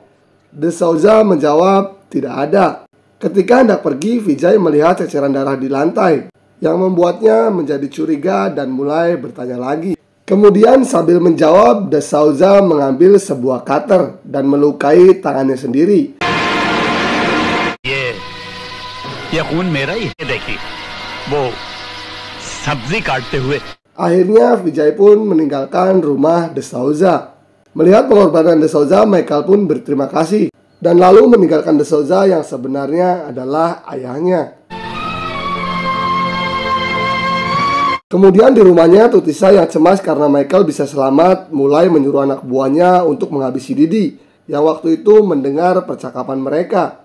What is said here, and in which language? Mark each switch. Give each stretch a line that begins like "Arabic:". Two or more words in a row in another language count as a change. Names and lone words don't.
Indonesian: De Souza menjawab tidak ada. Ketika hendak pergi, Vijay melihat ceceran darah di lantai yang membuatnya menjadi curiga dan mulai bertanya lagi. Kemudian sambil menjawab, De Souza mengambil sebuah cutter dan melukai tangannya sendiri.
Hindi: ये खून मेरा ही है, देखिए वो सब्जी काटते हुए।
Indonesian: Akhirnya Vijay pun meninggalkan rumah De Souza. Melihat pengorbanan De Souza, Michael pun berterima kasih dan lalu meninggalkan De Souza yang sebenarnya adalah ayahnya. Kemudian di rumahnya, Tutisha yang cemas karena Michael bisa selamat mulai menyuruh anak buahnya untuk menghabisi Didi yang waktu itu mendengar percakapan mereka.